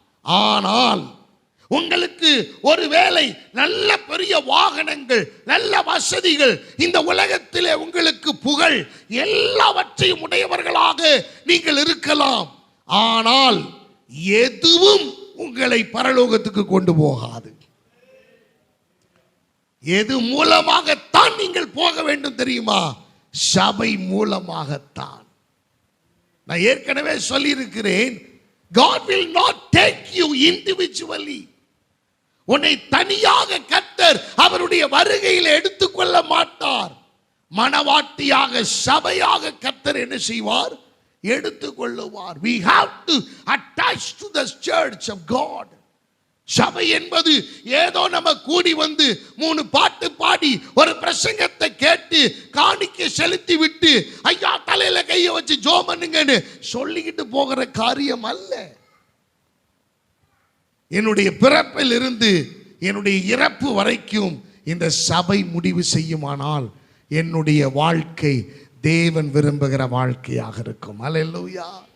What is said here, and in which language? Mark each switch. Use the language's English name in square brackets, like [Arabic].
[Tamil] ஆனால் உங்களுக்கு ஒருவேளை நல்ல பெரிய வாகனங்கள், நல்ல வசதிகள், இந்த உலகத்திலே உங்களுக்கு புகழ் எல்லாவற்றையும் உடையவர்களாக நீங்கள் இருக்கலாம். ஆனால் எதுவும் உங்களை பரலோகத்துக்கு கொண்டு போகாது. எது மூலமாகத்தான் நீங்கள் போக வேண்டும் தெரியுமா? சபை மூலமாகத்தான். நான் ஏற்கனவே சொல்லி இருக்கிறேன், [English] God will not take you individually. [Tamil] உன்னை தனியாக கர்த்தர் அவருடைய வருகையில் எடுத்துக்கொள்ள மாட்டார். மனவாட்டியாக சபையாக கர்த்தர் என்ன செய்வார்? எடுத்துக்கொள்ளுவார். [English] We have to attach to the church of God. [Tamil] சபை என்பது ஏதோ நம்ம கூடி வந்து 3 பாட்டு பாடி ஒரு பிரசங்கத்தை கேட்டு காணிக்கை செலுத்தி விட்டு ஐயா தலையில கையை வச்சு ஜெபம் பண்ணுங்கன்னு சொல்லிக்கிட்டு போகிற காரியம் அல்ல. என்னுடைய பிறப்பில் இருந்து என்னுடைய இறப்பு வரைக்கும் இந்த சபை முடிவு செய்யுமானால் என்னுடைய வாழ்க்கை தேவன் விரும்புகிற வாழ்க்கையாக இருக்கும். அல்லேலூயா.